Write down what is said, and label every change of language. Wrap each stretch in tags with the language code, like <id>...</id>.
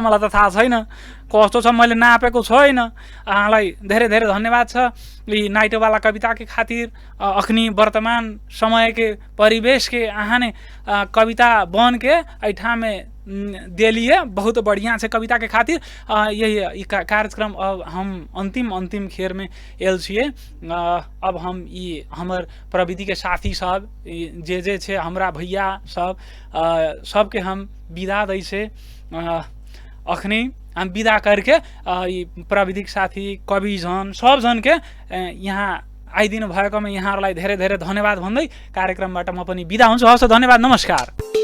<ne>मलाई त थाहा छैन कस्तो छ, मैले नापेको छैन। अहाँलाई धेरै धेरै धन्यवाद छ यी नाइटो वाला कविता</ne> <mai>के खातिर। अखनी वर्तमान समय के परिवेश के अहाँ ने कविता बन के ऐठा में दिलिए, बहुत बढ़िया से कविता के खातिर। यही कार्यक्रम अब हम अंतिम खेर में आयल छियै। अब हम ई हमर प्रविधि के साथी सब जे छे हमरा भैया सब सबके हम विदा दै छे। अखनी हम विदा करके प्रविधिक साथी कवि जन सब जन के</mai> <ne>यहाँ आइदिनु भएकोमा यहाँहरूलाई धेरै धेरै धन्यवाद भन्दै कार्यक्रमबाट म पनि विदा हुन्छु। हवस्, धन्यवाद, नमस्कार।</ne>